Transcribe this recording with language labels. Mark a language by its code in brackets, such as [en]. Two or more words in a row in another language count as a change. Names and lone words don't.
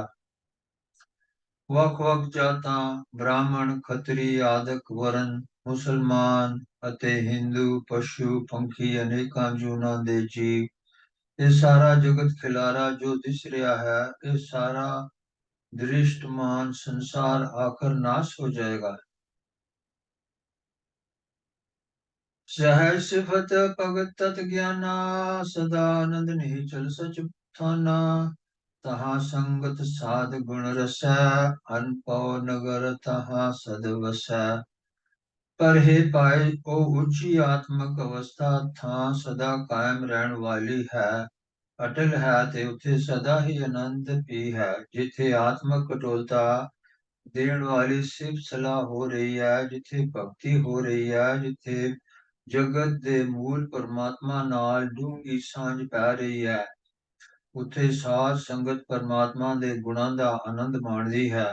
[pa] ਵੱਖ-ਵੱਖ ਜਾਤਾਂ, ਬ੍ਰਾਹਮਣ, ਖੱਤਰੀ ਆਦਿਕ ਵਰਨ, ਮੁਸਲਮਾਨ ਅਤੇ ਹਿੰਦੂ, ਪਸ਼ੂ ਪੰਖੀ, ਅਨੇਕਾਂ ਜੂਨਾਂ ਦੇ ਜੀਵ, ਇਹ ਸਾਰਾ ਜਗਤ ਖਿਲਾਰਾ ਜੋ ਦਿਸ ਰਿਹਾ ਹੈ, ਇਹ ਸਾਰਾ ਦ੍ਰਿਸ਼ਟਮਾਨ ਸੰਸਾਰ ਆਖਰ ਨਾਸ਼ ਹੋ ਜਾਏਗਾ। ਸਹਿਜ ਸਿਫਤ ਭਗਤ ਤਤ ਗਿਆਨਾ, ਸਦਾ ਆਨੰਦ ਨਹੀਂ ਚਲ ਸਚ ਥਾਨਾ। ਤਹਾਂ ਸੰਗਤ ਸਾਧ ਗੁਣ ਰਸੈ, ਅਨਪੌ ਨਗਰ ਤਹਾਂ ਸਦ ਵਸੈ। ਪਰ ਹੇ ਪਾਏ ਉਹ ਉੱਚੀ ਆਤਮਕ ਅਵਸਥਾ ਥਾਂ ਸਦਾ ਕਾਇਮ ਰਹਿਣ ਵਾਲੀ ਹੈ, ਅਟਲ ਹੈ ਤੇ ਉੱਥੇ ਸਦਾ ਹੀ ਆਨੰਦ ਵੀ ਹੈ। ਜਿੱਥੇ ਆਤਮਕ ਅਟੁੱਲਤਾ ਦੇਣ ਵਾਲੀ ਸਿਫਤ ਸਲਾਹ ਹੋ ਰਹੀ ਹੈ, ਜਿੱਥੇ ਭਗਤੀ ਹੋ ਰਹੀ ਹੈ, ਜਿੱਥੇ ਜਗਤ ਦੇ ਮੂਲ ਪਰਮਾਤਮਾ ਨਾਲ ਡੂੰਘੀ ਸਾਂਝ ਪੈ ਰਹੀ ਹੈ, ਉੱਥੇ ਸਾਧ ਸੰਗਤ ਪਰਮਾਤਮਾ ਦੇ ਗੁਣਾਂ ਦਾ ਆਨੰਦ ਮਾਣਦੀ ਹੈ।